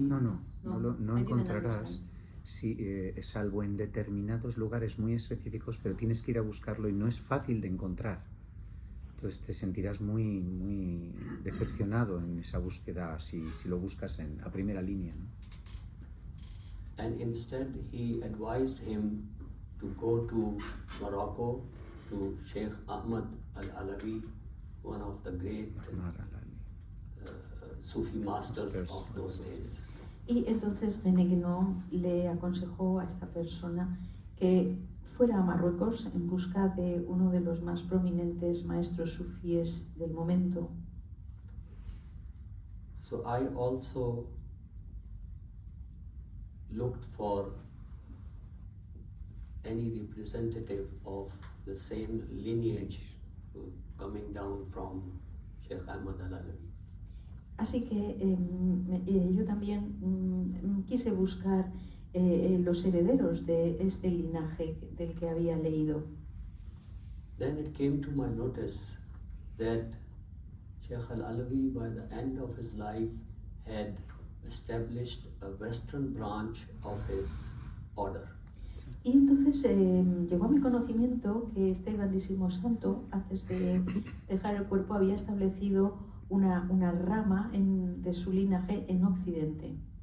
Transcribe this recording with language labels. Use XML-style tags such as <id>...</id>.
<es>no encontrarás, salvo en determinados lugares muy específicos, pero tienes que ir a buscarlo y no es fácil de encontrar. Entonces te sentirás muy, muy decepcionado en esa búsqueda si lo buscas a primera línea, ¿no?</es> <en>And instead he advised him to go to Morocco, to Sheikh Ahmad al-Alawi, one of the great Sufi masters of those days.</en> <es>Y entonces René Guénon le aconsejó a esta persona que fuera a Marruecos en busca de uno de los más prominentes maestros sufíes del momento.</es> <en>So I also looked for any representative of the same lineage coming down from Sheikh Ahmad al-Alawi.</en> <es>Así que yo también quise buscar los herederos de este linaje del que había leído.</es> <en>Then it came to my notice that Sheikh al-Alawi, by the end of his life, had established a western branch of his order.</en> <es>Y entonces llegó a mi conocimiento que este grandísimo santo, antes de dejar el cuerpo, había establecido una rama de su linaje en Occidente.</es>